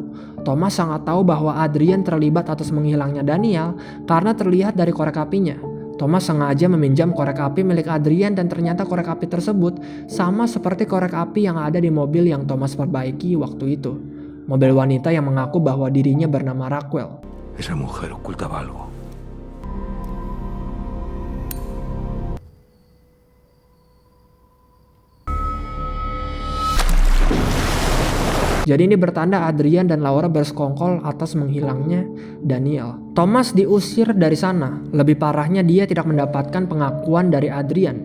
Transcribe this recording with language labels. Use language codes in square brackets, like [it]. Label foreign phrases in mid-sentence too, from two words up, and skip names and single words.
[id] Thomas sangat tahu bahwa Adrian terlibat atas menghilangnya Daniel karena terlihat dari korek apinya. Thomas sengaja meminjam korek api milik Adrian dan ternyata korek api tersebut sama seperti korek api yang ada di mobil yang Thomas perbaiki waktu itu. Mobil wanita yang mengaku bahwa dirinya bernama Raquel. [es] Esa mujer ocultaba algo. [id] Jadi ini bertanda Adrian dan Laura bersekongkol atas menghilangnya Daniel. Thomas diusir dari sana. Lebih parahnya dia tidak mendapatkan pengakuan dari Adrian.